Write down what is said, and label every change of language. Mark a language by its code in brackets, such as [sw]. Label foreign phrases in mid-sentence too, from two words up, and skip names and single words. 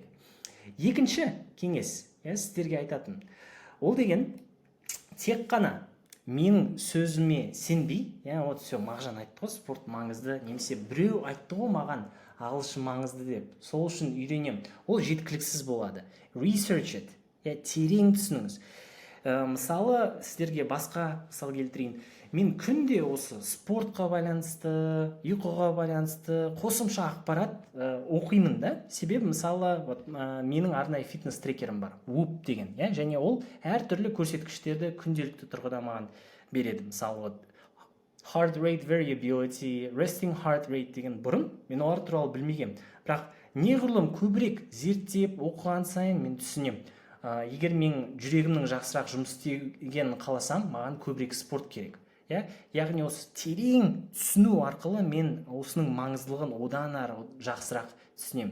[kk] Екінші кеңес, сіздерге айтатын, ол деген тек қана менің сөзіме сенбей, все, Мағжан айтты ғой, спорт маңызды, немесе біреу айтты ғой маған ағылшын маңызды деп, сол үшін үйренем. Ол жеткіліксіз болады. [en] Research it, [kk] терең түсініңіз. Мысалы, сіздерге басқа мысал келтірейін. Мен күнде осы спортқа байланысты, ұйқыға байланысты қосымша ақпарат оқимын да. Себебі мысалы менің арнайы фитнес трекерім бар, Whoop деген, және ол әртүрлі көрсеткіштерді күнделікті тұрғыда маған береді. Мысалы [en] heart rate variability, resting heart rate [kk] деген бұрын мен олар туралы білмегем. Бірақ неғұрлым көбірек зерттеп оқыған сайын мен түсінем. Егер мен жүрегімнің жақсырақ жұмыс істегенін қаласам, маған көбірек спорт керек. Яғни осы терең түсіну арқылы мен осының маңыздылығын одан ары жақсырақ түсінем.